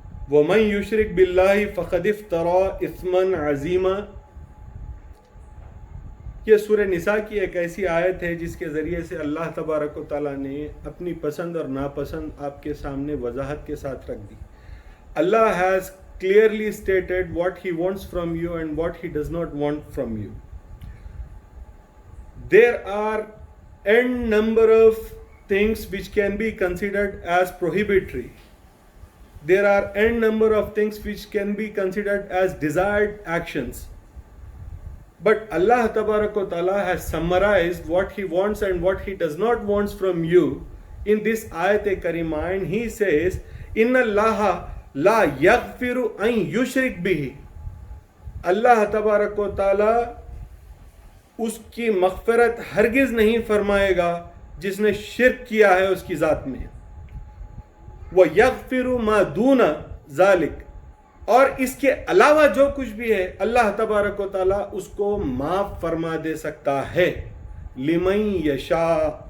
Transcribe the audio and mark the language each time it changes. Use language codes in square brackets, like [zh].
[ar] ومن یشرک باللہ فقد افتری اثما عظیما۔ [ur] یہ سورہ نساء کی ایک ایسی آیت ہے جس کے ذریعے سے اللہ تبارک و تعالیٰ نے اپنی پسند اور ناپسند آپ کے سامنے وضاحت کے ساتھ رکھ دی۔ اللہ [en] has clearly stated what he wants from you [ur] and what he does not want from you. [en] There are n number of things which can be considered as prohibitory. There are n number of things which can be considered as desired actions. But Allah Tabarak wa Ta'ala has summarized what He wants and what He does not want from you in this ayat karima, and He says, [ar] Inna Allaha la yaghfiru an yushrik bihi. [ur] اللہ تبارک و تعالی اس کی مغفرت ہرگز نہیں فرمائے گا جس نے شرک کیا ہے اس کی ذات میں، [ar] وَيَغْفِرُ مَا دُونَ ذَلِكَ، [ur] اور اس کے علاوہ جو کچھ بھی ہے اللہ تبارک و تعالیٰ اس کو معاف فرما دے سکتا ہے، [ar] لِمَن یشاء،